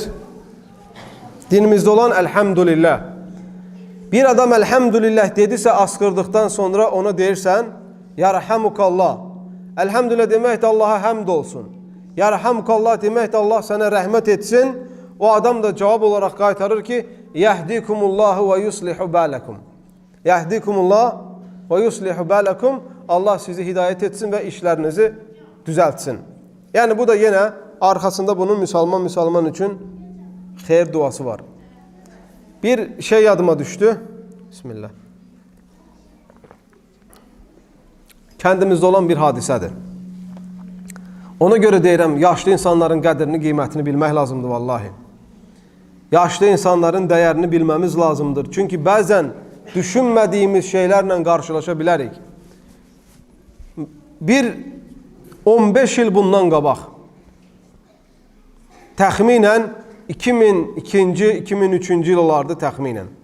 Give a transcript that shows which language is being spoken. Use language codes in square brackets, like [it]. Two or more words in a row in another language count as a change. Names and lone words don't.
[az] Dinimizdə olan elhamdülillah. Bir adam elhamdülillah dedisə askırdıktan sonra ona deyirsən yarhamukallah. Elhamdülillah demək də Allaha həmd olsun. Yarhamukallah demək də Allah sənə rəhmət etsin. O adam da cavab olaraq qaytarır ki [ar] يهديكم الله ويصلح بالكم. يهديكم الله ويصلح بالكم. [tr] Allah sizi hidayet etsin ve işlerinizi düzeltsin. Yani bu da yine arkasında bunun Müslüman için xeyir duası var. [az] Bir şey yadıma düştü. Bismillah. [tr] Kendimizde olan bir hadisedir. [az] Ona göre deyirəm, yaşlı insanların qədrini, qiymətini bilmək lazımdır vallahi. Yaşlı insanların dəyərini bilməmiz lazımdır. Çünkü bəzən düşünmədiyimiz şeylərlə qarşılaşa bilərik. Bir 15 yıl bundan qabaq, təxminən 2002-2003 yıllardı təxminən.